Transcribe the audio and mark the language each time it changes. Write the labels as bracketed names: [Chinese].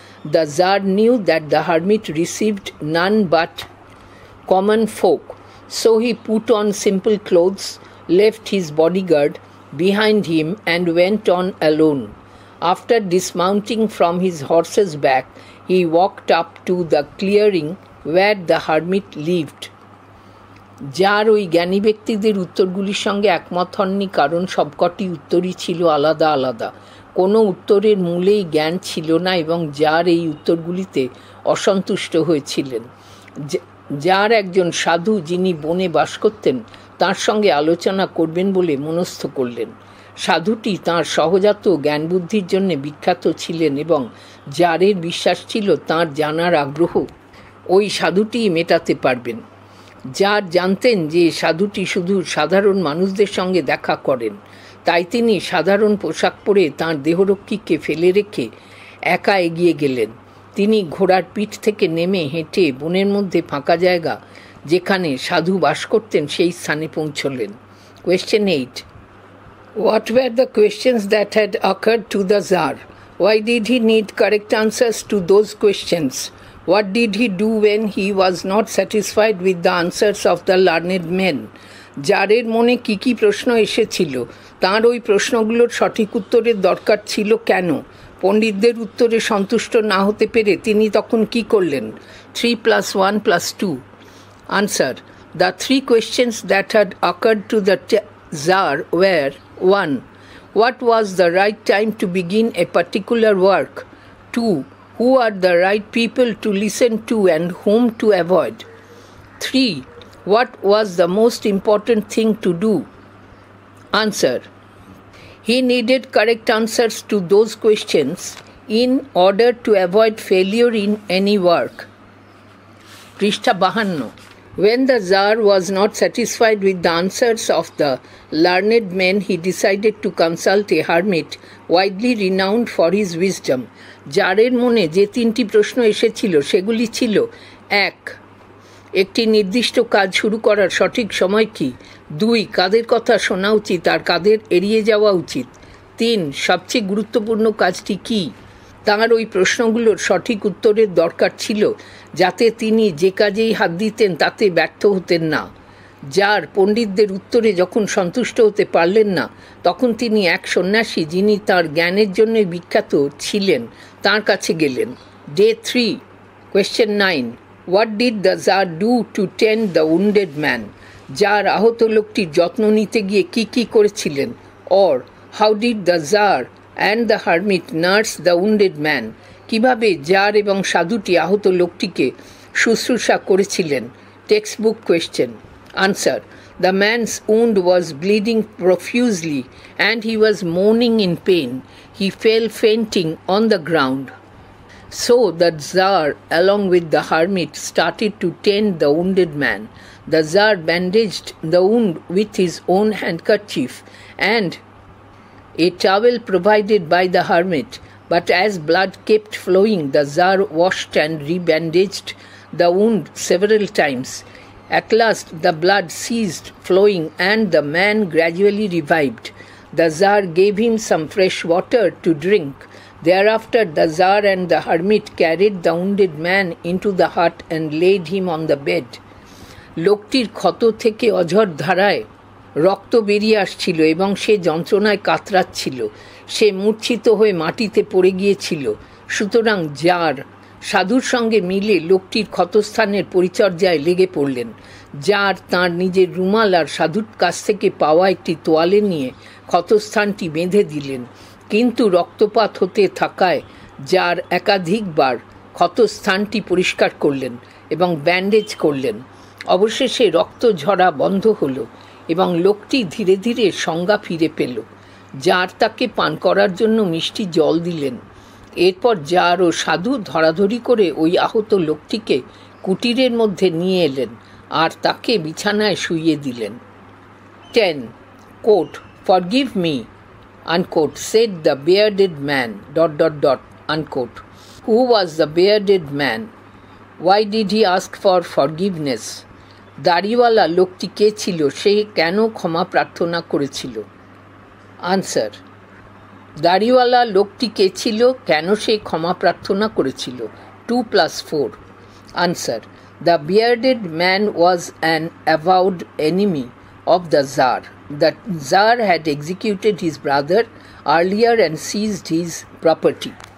[English] The Tsar knew that the hermit received none but common folk, so he put on simple clothes, left his bodyguard behind him, and went on alone. After dismounting from his horse's back, he walked up to the clearing where the hermit lived. [Bangla] যার ওই জ্ঞানী ব্যক্তিদের উত্তরগুলির সঙ্গে একমত হননি, কারণ সবকটি উত্তরই ছিল আলাদা আলাদা। কোনো উত্তরের মূলেই জ্ঞান ছিল না এবং যার এই উত্তরগুলিতে অসন্তুষ্ট হয়েছিলেন। যার একজন সাধু, যিনি বনে বাস করতেন, তার সঙ্গে আলোচনা করবেন বলে মনস্থ করলেন। সাধুটি তাঁর সহজাত জ্ঞানবুদ্ধির জন্য বিখ্যাত ছিলেন এবং যারের বিশ্বাস ছিল তাঁর জানার আগ্রহ ওই সাধুটিই মেটাতে পারবেন। যার জানতেন যে সাধুটি শুধু সাধারণ মানুষদের সঙ্গে দেখা করেন, তাই তিনি সাধারণ পোশাক পরে তাঁর দেহরক্ষীকে ফেলে রেখে একা এগিয়ে গেলেন। তিনি ঘোড়ার পিঠ থেকে নেমে হেঁটে বনের মধ্যে ফাঁকা জায়গা যেখানে সাধু বাস করতেন সেই স্থানে পৌঁছলেন। [English] Question 8. What were the questions that had occurred to the Tsar? Why did he need correct answers to those questions? What did he do when he was not satisfied with the answers of the learned men? [Bangla] জারের মনে কি কি প্রশ্ন এসেছিল, তাঁর ওই প্রশ্নগুলোর সঠিক উত্তরের দরকার ছিল কেন? পণ্ডিতদের উত্তরে সন্তুষ্ট না হতে পেরে তিনি তখন কি করলেন? [English] 3 + 1 + 2. Answer. The three questions that had occurred to the Tsar were: 1. What was the right time to begin a particular work? 2. Who are the right people to listen to and whom to avoid? 3. What was the most important thing to do? Answer. He needed correct answers to those questions in order to avoid failure in any work. Prishtha 52. When the Tsar was not satisfied with the answers of the learned men, he decided to consult a hermit widely renowned for his wisdom. [Bangla] জারের মনে যে তিনটি প্রশ্ন এসেছিল সেগুলি ছিল: 1. একটি নির্দিষ্ট কাজ শুরু করার সঠিক সময় কি? 2. কাদের কথা শোনা উচিত আর কাদের এড়িয়ে যাওয়া উচিত? 3. সবচেয়ে গুরুত্বপূর্ণ কাজটি কি? তাঁর ওই প্রশ্নগুলোর সঠিক উত্তরের দরকার ছিল যাতে তিনি যে কাজেই হাত দিতেন তাতে ব্যর্থ হতেন না। যার পণ্ডিতদের উত্তরে যখন সন্তুষ্ট হতে পারলেন না, তখন তিনি এক সন্ন্যাসী, যিনি তাঁর জ্ঞানের জন্য বিখ্যাত ছিলেন, তাঁর কাছে গেলেন। [English] Day 3. Question 9. What did the Tsar do to tend the wounded man? [Bangla] যার আহত লোকটির যত্ন নিতে গিয়ে কি কি করেছিলেন? [English] Or how did the Tsar and the hermit nurse the wounded man? [Bangla] কিভাবে জার এবং সাধুটি আহত লোকটিকে শুশ্রূষা করেছিলেন? [English] Textbook question. Answer. The man's wound was bleeding profusely and he was moaning in pain. He fell fainting on the ground. So the Tsar, along with the hermit, started to tend the wounded man. The Tsar bandaged the wound with his own handkerchief and a towel provided by the hermit, but as blood kept flowing, the Tsar washed and rebandaged the wound several times. At last the blood ceased flowing and the man gradually revived. The Tsar gave him some fresh water to drink. Thereafter the Tsar and the hermit carried the wounded man into the hut and laid him on the bed. [Bangla] লোকটির ক্ষত থেকে অঝর ধারায় রক্ত বেরিয়ে আসছিল এবং সে যন্ত্রণায় কাতরাচ্ছিল। সে মূর্ছিত হয়ে মাটিতে পড়ে গিয়েছিল। সুতরাং জার সাধুর সঙ্গে মিলে লোকটির ক্ষতস্থানের পরিচর্যায় লেগে পড়লেন। জার তাঁর নিজের রুমাল আর সাধুর কাছ থেকে পাওয়া একটি তোয়ালে নিয়ে ক্ষতস্থানটি বেঁধে দিলেন, কিন্তু রক্তপাত হতে থাকায় জার একাধিকবার ক্ষতস্থানটি পরিষ্কার করলেন এবং ব্যান্ডেজ করলেন। অবশেষে রক্ত ঝরা বন্ধ হলো এবং লোকটি ধীরে ধীরে সংজ্ঞা ফিরে পেল। জার তাকে পান করার জন্য মিষ্টি জল দিলেন। এরপর জার ও সাধু ধরাধরি করে ওই আহত লোকটিকে কুটিরের মধ্যে নিয়ে এলেন আর তাকে বিছানায় শুইয়ে দিলেন। [English] 10. Quote, "Forgive me," unquote, said the bearded man, ... unquote. Who was the bearded man? Why did he ask for forgiveness? [Bangla] দাড়িওয়ালা লোকটি কে ছিল? সে কেন ক্ষমা প্রার্থনা করেছিল? [English] answer, [Bangla] দাড়িওয়ালা লোকটি কে ছিল? কেন সে ক্ষমা প্রার্থনা করেছিল? 2 + 4. [English] Answer, the bearded man was an avowed enemy of the Tsar. The Tsar had executed his brother earlier and seized his property.